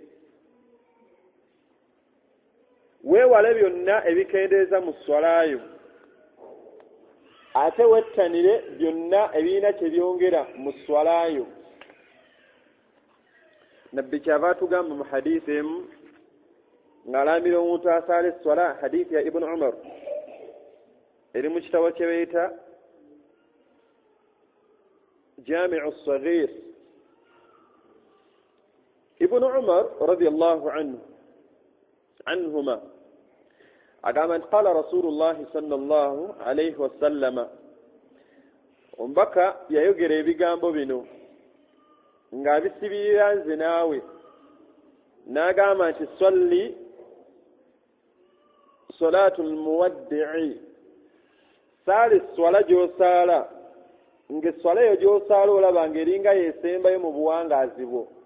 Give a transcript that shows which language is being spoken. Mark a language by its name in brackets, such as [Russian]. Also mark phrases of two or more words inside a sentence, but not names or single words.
[Ganda] Weewale byonna ebikendeeza mu sswalayo, ate wettanire byonna ebirina kye byongera mu sswalayo. Nabbi kyava atugamba mu hadithi emu ng'alambira omuntu asaala esswala, hadithi ya Ibn Umar eri mu kitabo kye bayita Jami'u as-Saghir. Ibn Umar [Arabic] radiyallahu anhuma [Ganda] agamba nti [Arabic] qala Rasulullahi sallallahu alayhi wa sallama, [Ganda] omubaka yayogera ebigambo bino ng'abisibirira nze naawe, n'agamba nti salli [Arabic] salatul muwaddi'i, [Ganda] saala esswala gy'osaala ng'esswala eyo gy'osaala olaba ng'eringa yeesembayo mu buwangaazi bwo.